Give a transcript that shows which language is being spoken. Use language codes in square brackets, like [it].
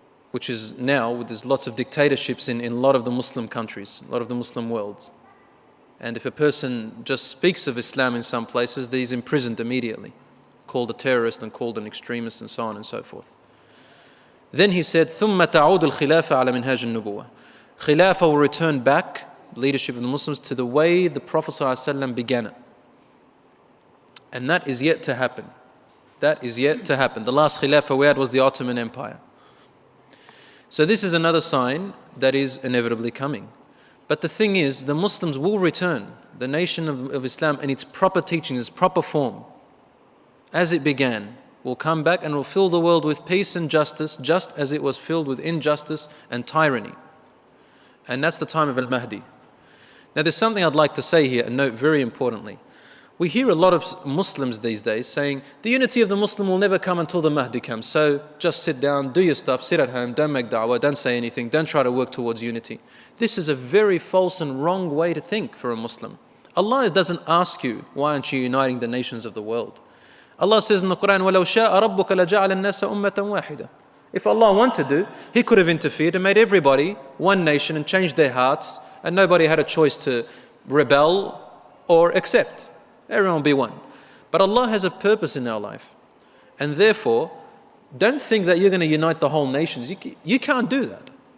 [en] which is now, there's lots of dictatorships in a lot of the Muslim countries, a lot of the Muslim worlds. And if a person just speaks of Islam in some places, he's imprisoned immediately, called a terrorist and called an extremist and so on and so forth. Then he said, [ar] ثُمَّ تَعُودُ الْخِلَافَ عَلَى مِنْهَاجِ النُّبُوَّةِ. [en] Khilafah will return back, leadership of the Muslims, to the way the Prophet ﷺ began it. And that is yet to happen. That is yet to happen. The last Khilafah we had was the Ottoman Empire. So this is another sign that is inevitably coming. But the thing is, the Muslims will return, the nation of Islam in its proper teaching, its proper form, as it began, will come back and will fill the world with peace and justice, just as it was filled with injustice and tyranny. And that's the time of Al-Mahdi. Now there's something I'd like to say here and note very importantly. We hear a lot of Muslims these days saying, the unity of the Muslim will never come until the Mahdi comes. So just sit down, do your stuff, sit at home, don't make da'wah, don't say anything, don't try to work towards unity. This is a very false and wrong way to think for a Muslim. Allah doesn't ask you, why aren't you uniting the nations of the world? Allah says in the Quran, [ar] وَلَوْ شَاءَ رَبُّكَ لَجَعَلَ النَّاسَ أُمَّةً وَاحِدًا. [en] If Allah wanted to, He could have interfered and made everybody one nation and changed their hearts, and nobody had a choice to rebel or accept. Everyone will be one. But Allah has a purpose in our life. And therefore, don't think that you're going to unite the whole nations. You can't do that.